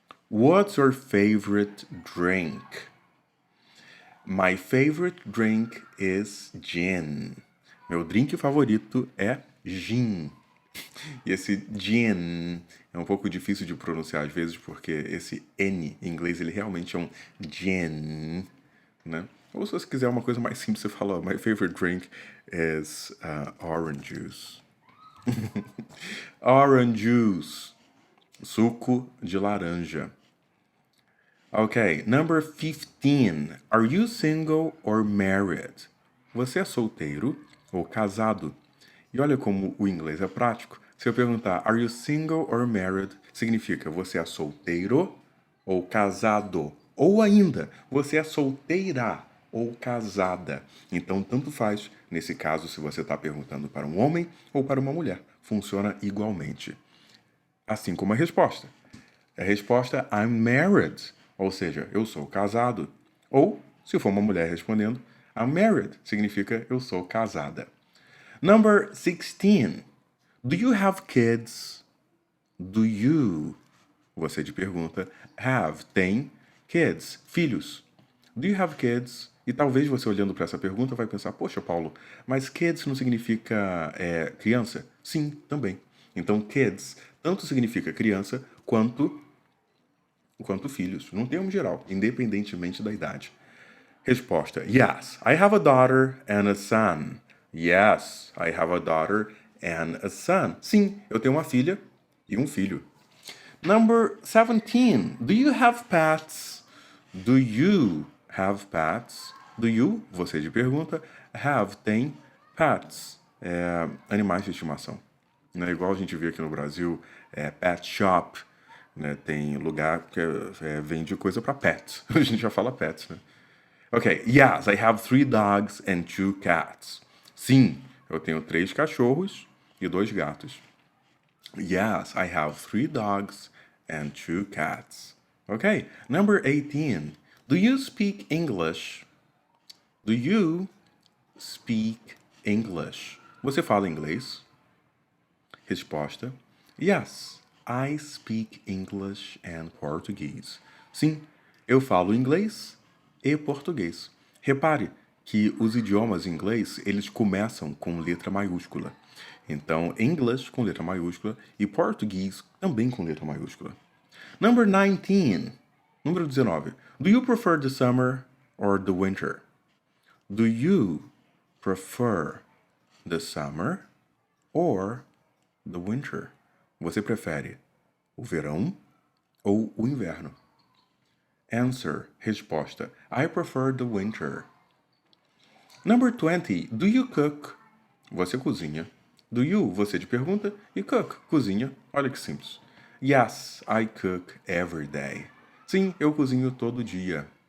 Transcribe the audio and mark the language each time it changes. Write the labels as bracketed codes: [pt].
[en] What's your favorite drink? My favorite drink is gin. [pt] Meu drink favorito é gin. E esse gin é um pouco difícil de pronunciar às vezes, porque esse N em inglês ele realmente é um gin, né? Ou se você quiser uma coisa mais simples, você fala, [en] my favorite drink is orange juice. [pt] Orange juice. Suco de laranja. [en] Ok, number 15. Are you single or married? [pt] Você é solteiro ou casado? E olha como o inglês é prático. Se eu perguntar, [en] are you single or married? [pt] Significa você é solteiro ou casado? Ou ainda, você é solteira ou casada? Então, tanto faz, nesse caso, se você está perguntando para um homem ou para uma mulher. Funciona igualmente. Assim como a resposta. A resposta, [en] I'm married. [pt] Ou seja, eu sou casado. Ou, se for uma mulher respondendo, [en] I'm married. [pt] Significa eu sou casada. [en] Number 16. Do you have kids? Do you, [pt] você te pergunta, [en] have, tem, kids, filhos. Do you have kids? [pt] E talvez você olhando para essa pergunta vai pensar, poxa, Paulo, mas kids não significa criança? Sim, também. Então, kids tanto significa criança quanto filhos, num termo geral, independentemente da idade. [en] Resposta: Yes, I have a daughter and a son. Yes, I have a daughter and a son. [pt] Sim, eu tenho uma filha e um filho. [en] Number 17. Do you have pets? Do you have pets? Do you, [pt] você de pergunta, have, tem, pets, animais de estimação. Não é igual a gente vê aqui no Brasil, pet shop, né? Tem lugar que vende coisa para pets. A gente já fala pets, né? [en] Ok, yes, I have 3 dogs and 2 cats. [pt] Sim, eu tenho 3 cachorros e 2 gatos. [en] Yes, I have 3 dogs and 2 cats. Ok, number 18. Do you speak English? Do you speak English? [pt] Você fala inglês? [en] Resposta: Yes, I speak English and Portuguese. [pt] Sim, eu falo inglês e português. Repare que os idiomas em inglês, eles começam com letra maiúscula. Então, English com letra maiúscula e português também com letra maiúscula. [en] Number 19. [pt] Número 19. [en] Do you prefer the summer or the winter? Do you prefer the summer or the winter? [pt] Você prefere o verão ou o inverno? [en] Answer, resposta. I prefer the winter. Number 20. Do you cook? [pt] Você cozinha. Do you, você de pergunta, e cook, cozinha. Olha que simples. [en] Yes, I cook every day. [pt] Sim, eu cozinho todo dia.